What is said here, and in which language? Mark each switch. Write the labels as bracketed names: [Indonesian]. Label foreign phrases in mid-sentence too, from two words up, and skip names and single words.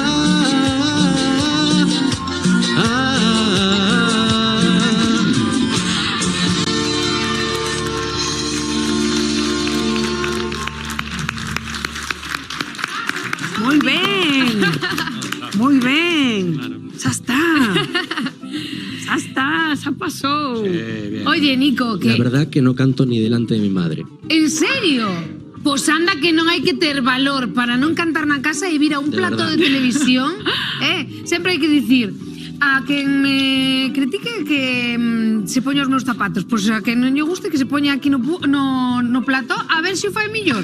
[Spanish] Muy bien. Muy bien. Ya está. Ya está, ya pasó. Oye, Nico, La que... verdad que no canto ni delante de mi madre. En serio? [Galician] Pois anda que non hai que ter valor para non cantar na casa e vir a un [Spanish] De [Galician] plato [Spanish] verdad. [Galician] de televisión. Sempre hai que dicir a quen me critique que se poña os meus zapatos, pois a quen non lle guste que se poña aquí no plató a ver se o fai mellor.